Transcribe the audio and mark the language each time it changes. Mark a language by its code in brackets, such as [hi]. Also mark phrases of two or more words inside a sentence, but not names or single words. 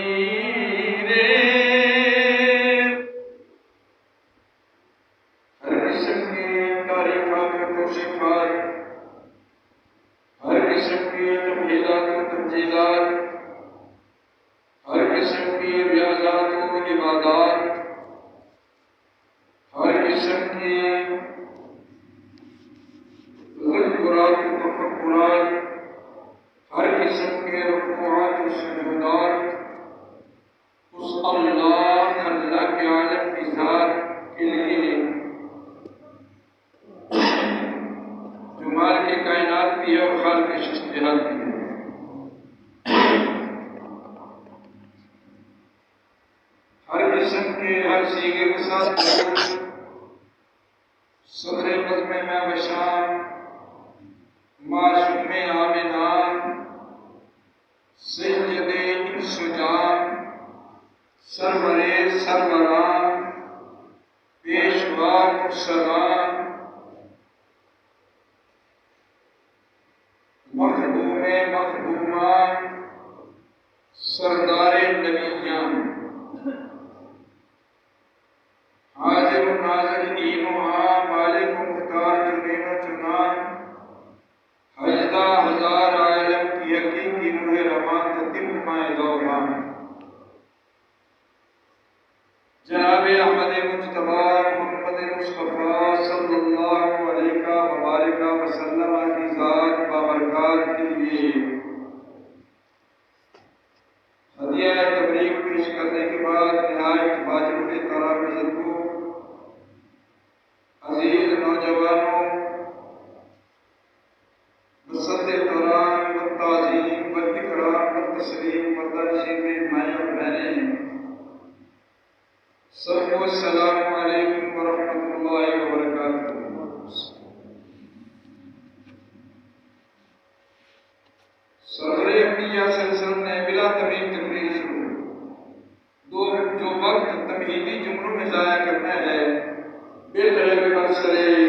[ur] ہر قسم کی تعریفات و توصیفات، ہر قسم کی تمہیدات و تنزیلات، ہر قسم کی ریاضات و عبادات، ہر قسم کی تذکرات و تفکرات، ہر قسم کے رکوعات و سجودات اس اللہ کے عالم کی ذات کے لیے جو مالک کے کائنات بھی ہے اور خالق اشتہاد بھی ہے۔ ہر قسم کے ہر سیغے کے ساتھ صدر بزم میں بشام معصوم آمنہ سید انس و جان سرور سروران پیشوا مرسلان مخدوم مخدومان سردار نبیان حاضر و ناظر دین و ہاں مالک و مختار چنین و چنان حجدہ ہزار عالم کی حقیقی روح رمان تتمہ دوران جناب احمد مجتبیٰ محمد مصطفیٰ [ar] صلی اللہ علیہ وبارک وسلم [ur] کی ذات بابرکات کے لیے ہدیہ تبریک پیش کرنے کے بعد نہایت واجب احترام بزرگوں، عزیز نوجوانوں، بسط احترام و تعظیم و اکرام و تسلیم مردان شریف مائیں اور بہنیں، سب کو [ar] السلام علیکم ورحمۃ اللہ وبرکاتہ۔ [ur] صدر انبیاء [ar] صلی اللہ علیہ وسلم [ur] نے بلا تمہید تقریر شروع، جو وقت تمہیدی جملوں میں ضائع کرنا ہے بہتر ہے کہ برسرے